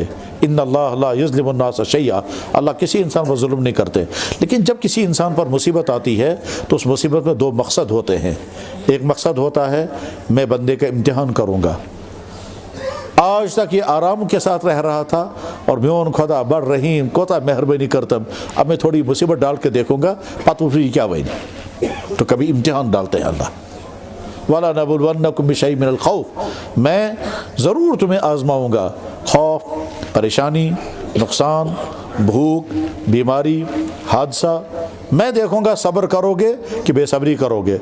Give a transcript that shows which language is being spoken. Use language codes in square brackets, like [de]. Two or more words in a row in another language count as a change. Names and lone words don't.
[ar] ان اللہ لا یظلم الناس شیئا, [ur] اللہ کسی انسان پر ظلم نہیں کرتے. لیکن جب کسی انسان پر مصیبت آتی ہے تو اس مصیبت میں دو مقصد ہوتے ہیں. ایک مقصد ہوتا ہے میں بندے کا امتحان کروں گا, آج تک یہ آرام کے ساتھ رہ رہا تھا اور [ks] میون خدا بڑ رحیم کوتا مہربانی کرتم, [ur] اب میں تھوڑی مصیبت ڈال کے دیکھوں گا [ks] پتہ یہ کیا بنی. [ur] تو کبھی امتحان ڈالتے ہیں اللہ. [ar] وَلَا نَبْلُوَنَّكُمْ بِشَيْءٍ مِّنَ الْخَوْفِ, [ur] میں ضرور تمہیں آزماؤں گا. خوف, پریشانی, نقصان, بھوک, بیماری, حادثہ, میں دیکھوں گا صبر کرو گے کہ بے صبری کرو گے.